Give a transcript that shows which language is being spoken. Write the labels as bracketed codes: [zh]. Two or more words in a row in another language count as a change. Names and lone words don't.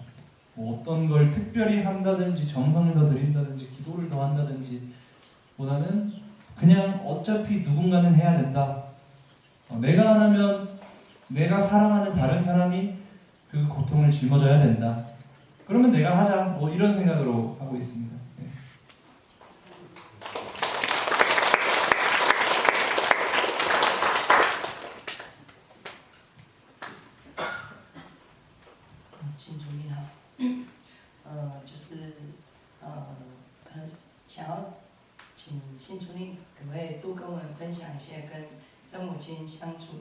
[ko] 뭐 어떤 걸 특별히 한다든지 정성을 더 들인다든지 기도를 더 한다든지 보다는 그냥 어차피 누군가는 해야 된다. 내가 안 하면 내가 사랑하는 다른 사람이 그 고통을 짊어져야 된다. 그러면 내가 하자. 뭐 이런 생각으로 하고 있습니다. 네. [zh] 新主你好，很想要请新主你可不可以多跟我们分享一些跟曾母亲相处